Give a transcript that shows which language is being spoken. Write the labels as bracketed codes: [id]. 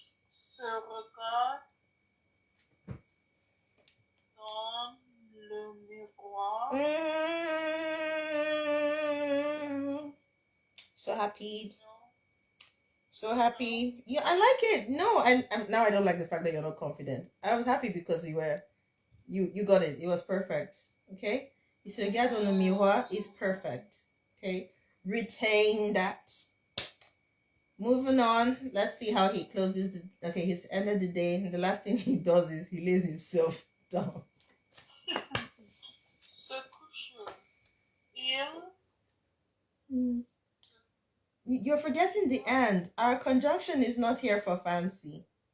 [fr] Se regarde dans le miroir. [en] So happy. So happy. Yeah, I like it. No, now I don't like the fact that you're not confident. I was happy because you got it. It was perfect. Okay? [fr] Il se regarde dans le miroir [en] is perfect. Okay? Retain that. Moving on. Let's see how he closes okay, he's ended the day. And the last thing he does is he lays himself down. [fr] Se couche. Mm. [en] You're forgetting the and. Our conjunction is not here for fancy.